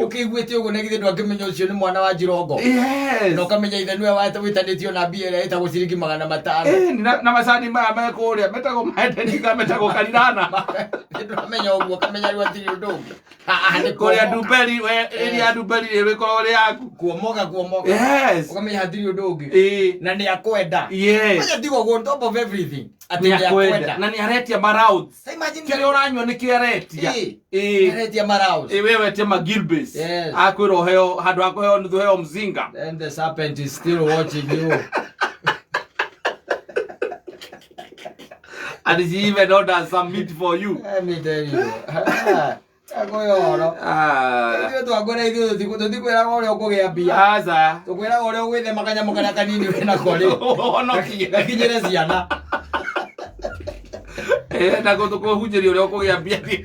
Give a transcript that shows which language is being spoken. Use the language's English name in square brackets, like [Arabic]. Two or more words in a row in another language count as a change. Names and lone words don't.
[Kikuyu] ũkĩiguĩte ũguo nĩ githĩ ndwakĩmenya ũcio nĩ mwana wa Njirongo na ũkamenya ithe nĩwe wĩtanĩtio na mbia ĩrĩa ĩtagwo ciringi 500 na macani maya me kũrĩa metagwo maendenika metagwo karirana ndwamenya ũguo ũkamenya rĩu atirĩ ũndũ ũngĩ kũrĩa Ndumberi ĩrĩa Ndumberi ĩrĩkorwo rĩ yaku kuomoga ũkamenya hatirĩ ũndũ ũngĩ na nĩ akwenda menya tigo [English] on top of everything [Kikuyu] atĩ nĩ akwenda na nĩ aretia marounds kĩrĩa ũranyua nĩ kĩo aretia marounds we wetie magilbes akwĩra ũheo handũ ha kũheo nuthu heo mzinga [English] and the serpent is still watching you and she even orders some meat for you. Let me tell you. [Kikuyu] Akoyoro. Ndio twagora ithuĩ tũtikwĩraga ũrĩa ũkũgĩa mbia. Aca. Tũkwĩraga ũrĩa ũgwĩthema kanyamũ karĩa kanini wĩna ko rĩ. Honokie. Gakinyĩre ciana. Ndako tũkũhunjĩria ũrĩa ũkũgĩa mbia thiĩ